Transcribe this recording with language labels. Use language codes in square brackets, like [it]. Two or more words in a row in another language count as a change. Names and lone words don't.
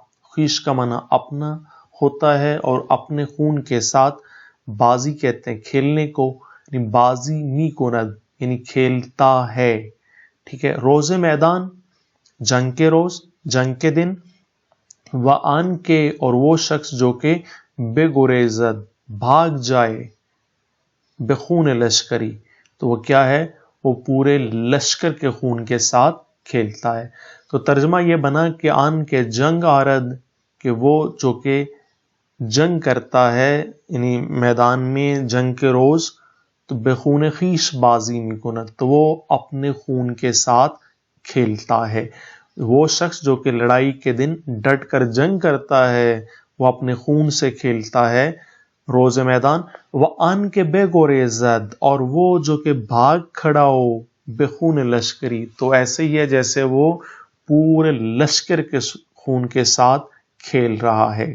[ur] خویش کا معنی اپنا ہوتا ہے اور اپنے خون کے ساتھ. بازی کہتے ہیں کھیلنے کو، یعنی [fa] بازی می کند [ur] یعنی کھیلتا ہے. ٹھیک ہے. [fa] روز میدان [ur] جنگ کے روز، جنگ کے دن. [fa] وان کے [ur] اور وہ شخص جو کہ [fa] بے گریزد [ur] بھاگ جائے [fa] بے خون لشکری [ur] تو وہ کیا ہے وہ پورے لشکر کے خون کے ساتھ کھیلتا ہے. تو ترجمہ یہ بنا کہ [fa] آن کے جنگ آرد [ur] کہ وہ جو کہ جنگ کرتا ہے یعنی میدان میں جنگ کے روز تو [fa] بے خون خویش بازی می کند [ur] تو وہ اپنے خون کے ساتھ کھیلتا ہے. وہ شخص جو کہ لڑائی کے دن ڈٹ کر جنگ کرتا ہے وہ اپنے خون سے کھیلتا ہے [fa] روز میدان. وان کے بے گریزد [ur] اور وہ جو کہ بھاگ کھڑا ہو [fa] بے خون لشکری [ur] تو ایسے ہی ہے جیسے وہ پورے لشکر کے خون کے ساتھ کھیل رہا ہے.